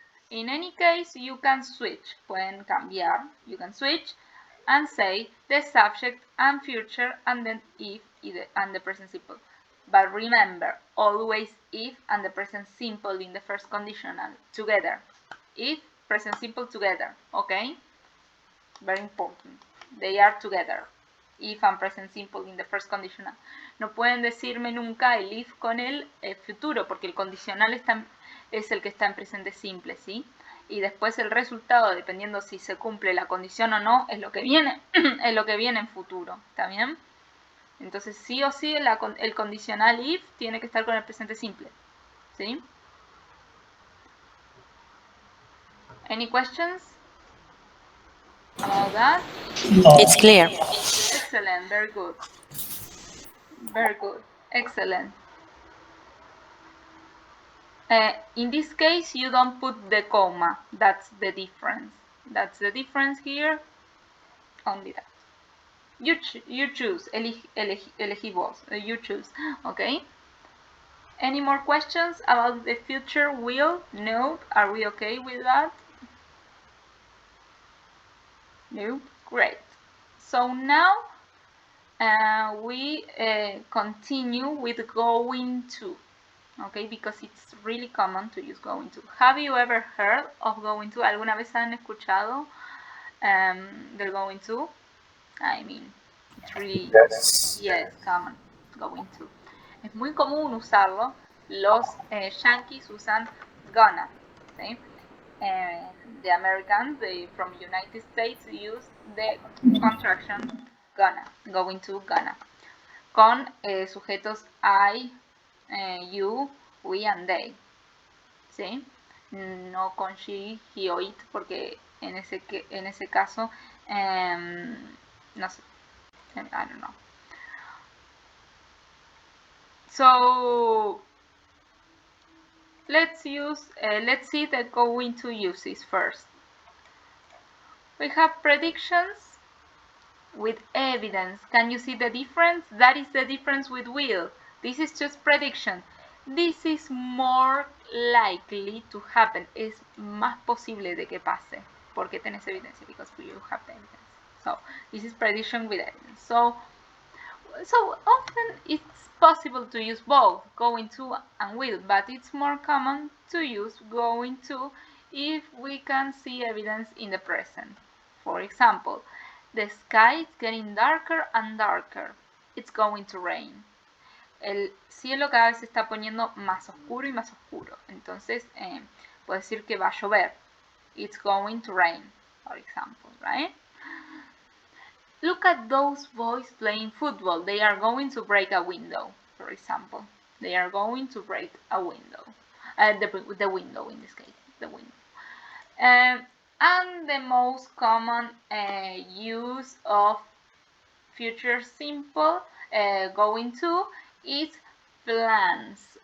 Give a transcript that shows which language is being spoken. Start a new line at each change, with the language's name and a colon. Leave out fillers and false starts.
English: In any case, you can switch,
Spanish: pueden cambiar,
English: you can switch and say the subject and future and then if and the present simple. But remember, always if and the present simple in the first conditional together. If, present simple together, okay? Very important. They are together. If and present simple in the first conditional.
Spanish: No pueden decirme nunca el if con el futuro, porque el condicional es el que está en presente simple, ¿sí? Y después el resultado, dependiendo si se cumple la condición o no, es lo que viene, es lo que viene en futuro, ¿está bien? Entonces sí o sí el condicional if tiene que estar con el presente simple, ¿sí?
English: Any questions about that? It's clear. Excellent, very good. Very good, excellent. In this case, you don't put the comma. That's the difference. That's the difference here. Only that. You choose.
Spanish: Elegí vos.
English: You choose. Okay. Any more questions about the future will? No. Are we okay with that? No. Great. So now we continue with going to. Okay, because it's really common to use going to. Have you ever heard of going to?
Spanish: ¿Alguna vez han escuchado del going to?
English: I mean, it's really, yes, common, going to.
Spanish: Es muy común usarlo. Los Yankees usan gonna, ¿sí?
English: The Americans, from United States, use the contraction gonna, going to, gonna.
Spanish: Con sujetos I, you, we and they, ¿sí? No con she, he o it, porque en ese caso, no sé,
English: I don't know. So let's see the going to uses first. We have predictions with evidence. Can you see the difference? That is the difference with will. This is just prediction. This is more likely to happen.
Spanish: Es más posible de que pase. Porque tenés evidencia,
English: because you have the evidence. So this is prediction with evidence. So often it's possible to use both going to and will, but it's more common to use going to if we can see evidence in the present. For example, the sky is getting darker and darker. It's going to rain.
Spanish: El cielo cada vez se está poniendo más oscuro y más oscuro. Entonces, puedo decir que va a llover.
English: It's going to rain, for example, right? Look at those boys playing football. They are going to break a window, for example. They are going to break a window. The window in this case, the window. And the most common use of future simple going to is plans.